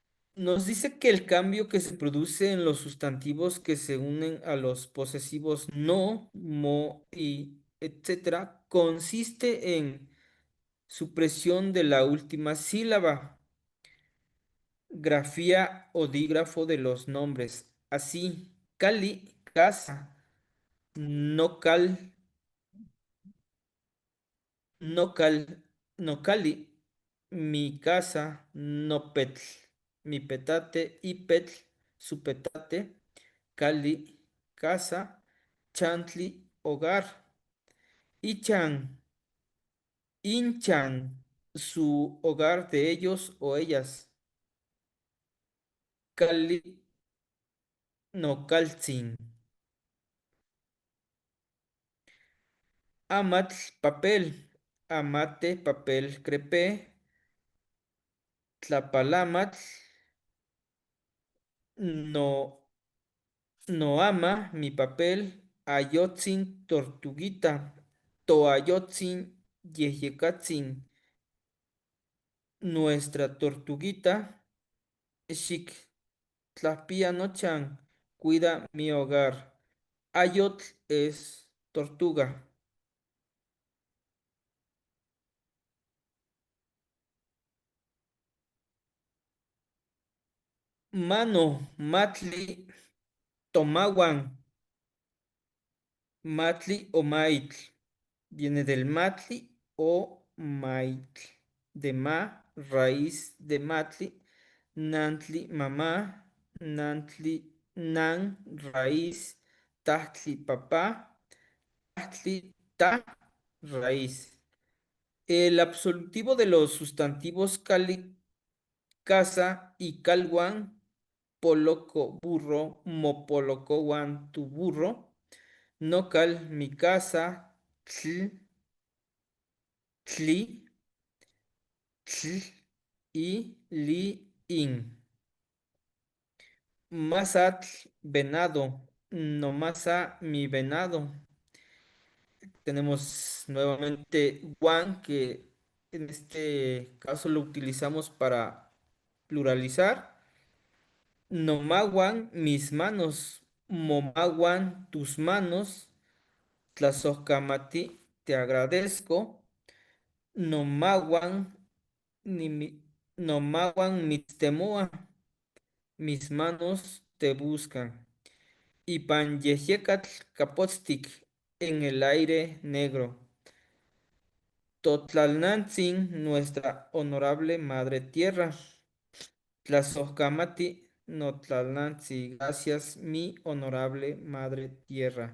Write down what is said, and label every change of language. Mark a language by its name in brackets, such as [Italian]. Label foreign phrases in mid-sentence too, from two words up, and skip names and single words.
[Spanish] Nos dice que el cambio que se produce en los sustantivos que se unen a los posesivos no, mo y etcétera consiste en supresión de la última sílaba, grafía o dígrafo de los nombres. [Nahuatl languages] Así, Cali, casa, no cal, no cal, no cali, mi [Spanish] casa, [Nahuatl languages] no petl, [Spanish] mi petate y petl, su petate, cali, casa, chantli, hogar, [Nahuatl languages] ichan, inchan, [Spanish] su hogar de ellos o ellas, [Nahuatl languages] cali, no calzin, amatl, [Spanish] papel, amate, papel, crepé, [Nahuatl languages] tlapalamatl, no. No ama [Spanish] mi papel, [Nahuatl languages] ayotzin tortuguita, toayotzin yeyecatzin, [Spanish] nuestra tortuguita, [Nahuatl languages] shik tlapia nochan, [Spanish] cuida mi hogar. Ayotl es tortuga. Mano, [Nahuatl languages] matli, tomawan, matli o maitl. [Spanish] Viene del matli o maitl. De ma, raíz de matli. Nantli, mamá. Nantli, nan, raíz. Tahtli, papá. Tahtli, ta, raíz. El absolutivo de los sustantivos cali, casa y calwan, poloco, burro, mopoloco, wan, tu burro. No cal, mi casa, tl, tli, tl y li, in. Masatl, venado. [Nahuatl languages] No masa, [Spanish] mi venado. Tenemos nuevamente one, que en este caso lo utilizamos para pluralizar. Nomawan, mis manos. Momawan, tus manos. Tlazocamati, te agradezco. [Nahuatl languages] Nomawan, ni mi, Nomawan, mitztemoa, [Spanish] mis manos te buscan. Y [Nahuatl languages] Panyehecatl capotztic, [Spanish] en el aire negro. Totlalnantzin, nuestra honorable madre tierra. [Nahuatl languages] Tlazocamati, Notlalnantzi, [Spanish] gracias, mi honorable madre tierra.